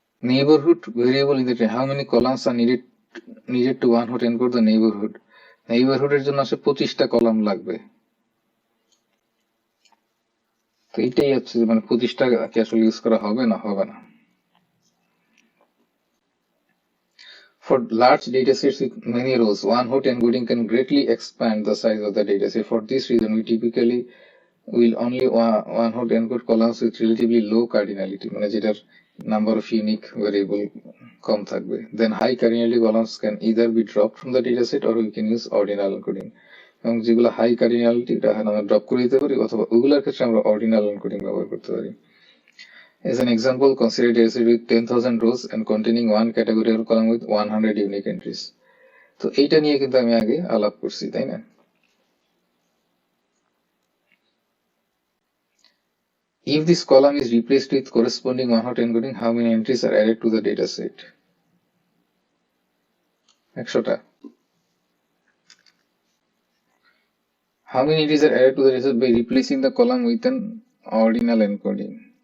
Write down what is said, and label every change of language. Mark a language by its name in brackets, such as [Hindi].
[English] Neighborhood variable in the training, how many columns are needed to one hot encode the neighborhood? [Bangla] Neighborhood এর জন্য আসলে 25টা column লাগবে। তো এটাই হচ্ছে যে মানে 25টা কি আসলে ইউজ করা হবে না, হবে না। [English] For large datasets with many rows, one hot encoding can greatly expand the size of the dataset. For this reason, we typically will only one hot encode columns with relatively low cardinality, [Bangla] মানে যেটার number of unique variable কম থাকবে। [English] Then high cardinality columns can either be dropped from the dataset or we can use ordinal encoding. [Bangla] এবং যেগুলো high cardinality এটা আমরা drop করে দিতে পারি, অথবা ওগুলোর ক্ষেত্রে আমরা অর্ডিনাল এনকোডিং ব্যবহার করতে পারি। [English] As an example, consider a dataset with 10,000 rows and containing one category or column with 100 unique entries. [Bangla] তো এইটা নিয়ে কিন্তু আমি আগে আলাপ করছি, তাই না? [English] If this column is replaced with corresponding one-hot encoding, how many entries are added to the dataset? [Bangla] 100টা। [English] How many entries are added to the dataset by replacing the column with an ordinal encoding?